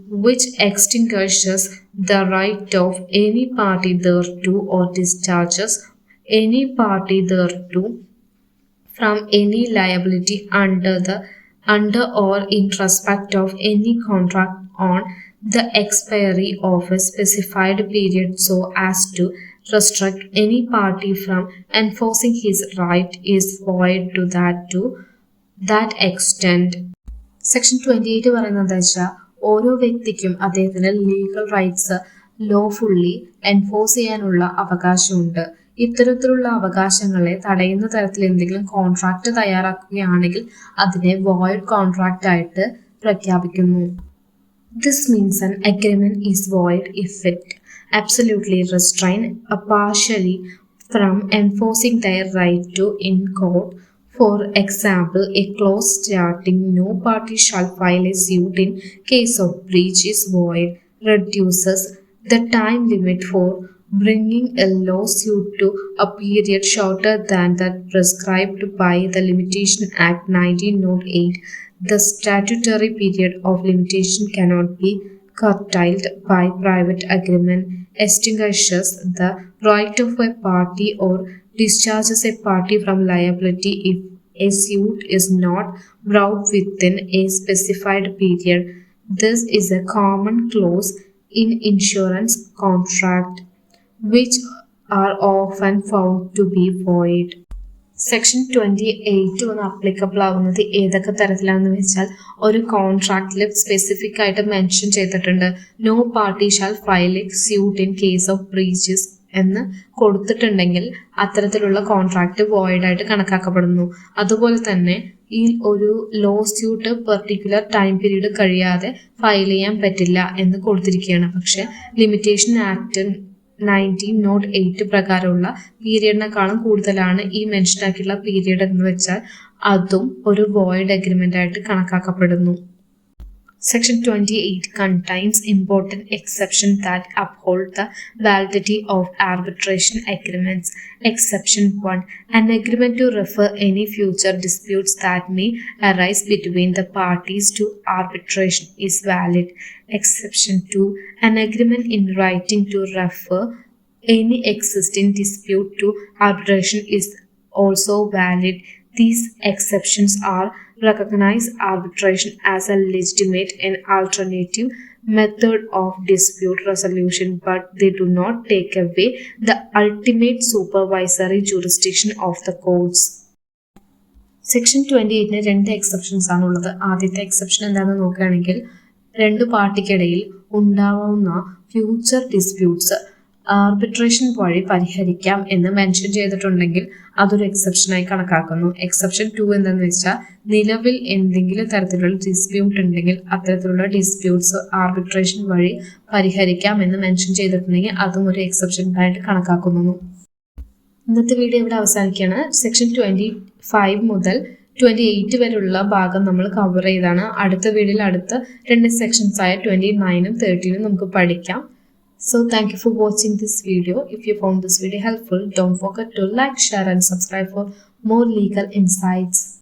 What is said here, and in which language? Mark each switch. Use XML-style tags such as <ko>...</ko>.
<en>which extinguishes the right of any party thereto, or discharges any party thereto from any liability under or in respect of any contract on the expiry of a specified period, so as to restrict any party from enforcing his right, is void to that extent.</en> <ml>Section 28 പറയുന്നത് എന്താ വെച്ചാൽ ഓരോ വ്യക്തിക്കും അദ്ദേഹത്തിന് legal rights lawfully enforce ചെയ്യാനുള്ള അവകാശമുണ്ട്. ഇത്തരത്തിലുള്ള അവകാശങ്ങളെ തടയുന്ന തരത്തിൽ എന്തെങ്കിലും കോൺട്രാക്ട് തയ്യാറാക്കുകയാണെങ്കിൽ അതിനെ വോയിഡ് കോൺട്രാക്ട് ആയിട്ട് പ്രഖ്യാപിക്കുന്നു.</ml> <en>This means an agreement is void if it absolutely restrains a partially from enforcing their right to in court. For example, a clause stating no party shall file a suit in case of breach is void reduces the time limit for bringing a lawsuit to a period shorter than that prescribed by the Limitation Act 1908. The statutory period of limitation cannot be curtailed by private agreement, extinguishes the right of a party, or discharges a party from liability if a suit is not brought within a specified period. This is a common clause in insurance contract, which are often found to be void.</en> <ml>Section 28 ഒന്ന് applicable ആവുന്നത് ഏതൊക്കെ തരത്തിലാണെന്ന് വെച്ചാൽ, ഒരു കോൺട്രാക്റ്റിൽ specific ആയിട്ട് mention ചെയ്തിട്ടുണ്ട്</ml> <en>no party shall file a suit in case of breaches</en> <ml>എന്ന് കൊടുത്തിട്ടുണ്ടെങ്കിൽ അത്തരത്തിലുള്ള കോൺട്രാക്ട് വോയിഡ് ആയിട്ട് കണക്കാക്കപ്പെടുന്നു. അതുപോലെ തന്നെ ഈ ഒരു law suit particular time period കഴിയാതെ ഫയൽ ചെയ്യാൻ പറ്റില്ല എന്ന് കൊടുത്തിരിക്കുകയാണ്. പക്ഷെ ലിമിറ്റേഷൻ ആക്ട് 1908 പ്രകാരമുള്ള പീരിയഡിനെക്കാളും കൂടുതലാണ് ഈ മെൻഷൻ ആക്കിയുള്ള പീരിയഡ് എന്ന് വെച്ചാൽ അതും ഒരു വോയിഡ് അഗ്രിമെന്റ് ആയിട്ട് കണക്കാക്കപ്പെടുന്നു.</ml> <en>Section 28 contains important exceptions that uphold the validity of arbitration agreements. Exception 1. An agreement to refer any future disputes that may arise between the parties to arbitration is valid. Exception 2. An agreement in writing to refer any existing dispute to arbitration is also valid. These exceptions are recognize arbitration as a legitimate and alternative method of dispute resolution, but they do not take away the ultimate supervisory jurisdiction of the courts.</en> <ml>Section 28 രണ്ട് exceptions ആണുള്ളത്. ആദ്യത്തെ exception എന്താണെന്ന് നോക്കുകയാണെങ്കിൽ, രണ്ട് പാർട്ടിക്കിടയിൽ ഉണ്ടാവുന്ന future disputes arbitration വഴി പരിഹരിക്കാം എന്ന് മെൻഷൻ ചെയ്തിട്ടുണ്ടെങ്കിൽ അതൊരു എക്സെപ്ഷനായി കണക്കാക്കുന്നു. എക്സെപ്ഷൻ 2 എന്താണെന്ന് വെച്ചാൽ, നിലവിൽ എന്തെങ്കിലും തരത്തിലുള്ള ഡിസ്പ്യൂട്ട് ഉണ്ടെങ്കിൽ അത്തരത്തിലുള്ള ഡിസ്പ്യൂട്ട്സ് ആർബിട്രേഷൻ വഴി പരിഹരിക്കാം എന്ന് മെൻഷൻ ചെയ്തിട്ടുണ്ടെങ്കിൽ അതും ഒരു എക്സെപ്ഷനായിട്ട് കണക്കാക്കുന്നു. ഇന്നത്തെ വീഡിയോ ഇവിടെ അവസാനിക്കുകയാണ്. സെക്ഷൻ 25 മുതൽ 28 വരെയുള്ള ഭാഗം നമ്മൾ കവർ ചെയ്താണ്. അടുത്ത വീഡിയോയിൽ അടുത്ത രണ്ട് സെക്ഷൻസ് ആയ 29ഉം 30ഉം നമുക്ക് പഠിക്കാം.</ml> <en>So thank you for watching this video. If you found this video helpful, don't forget to like, share and subscribe for more legal insights.</en>